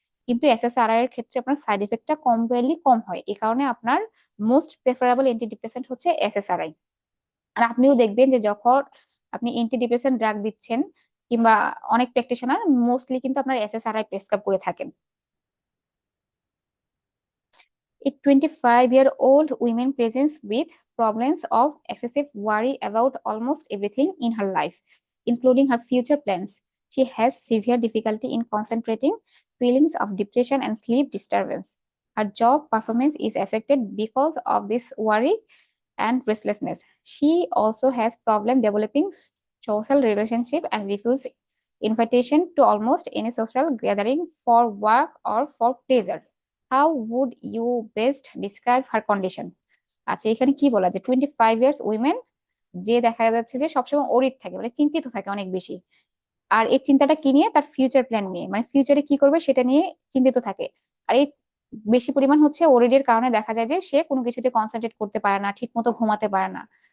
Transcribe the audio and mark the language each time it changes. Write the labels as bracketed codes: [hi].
[bn] কিন্তু এসএসআরআই এর ক্ষেত্রে আপনার সাইড ইফেক্টটা কম্পারেবলি কম হয়, এই কারণে আপনার মোস্ট প্রেফারেবল অ্যান্টিডিপ্রেসেন্ট হচ্ছে এসএসআরআই। আর আপনিও দেখবেন যে যখন আপনি অ্যান্টিডিপ্রেসেন্ট ড্রাগ দিচ্ছেন কিংবা অনেক প্র্যাকটিশনার মোস্টলি কিন্তু আপনার এসএসআরআই প্রেসক্রাইব করে থাকেন। [en] A 25-year-old woman presents with problems of excessive worry about almost everything in her life, including her future plans. She has severe difficulty in concentrating, feelings of depression, and sleep disturbance. Her job performance is affected because of this worry and restlessness. She also has problem developing social relationship and refuse invitation to almost any social gathering for work or for pleasure. How would you best describe her condition? [bn] আচ্ছা, এখানে কি বলা যে 25 years women, যে দেখা যাচ্ছে যে সবসময় ওরিড থাকে, মানে চিন্তিত থাকে অনেক বেশি। আর এই চিন্তাটা কি নিয়ে? তার ফিউচার প্ল্যান নিয়ে, মানে ফিউচারে কি করবে সেটা নিয়ে চিন্তিত থাকে। আর এই বেশি পরিমাণ হচ্ছে ওরিডির কারণে দেখা যায় যে সে কোনো কিছুতে কনসেন্ট্রেট করতে পারে না, ঠিক মতো ঘুমাতে পারে না।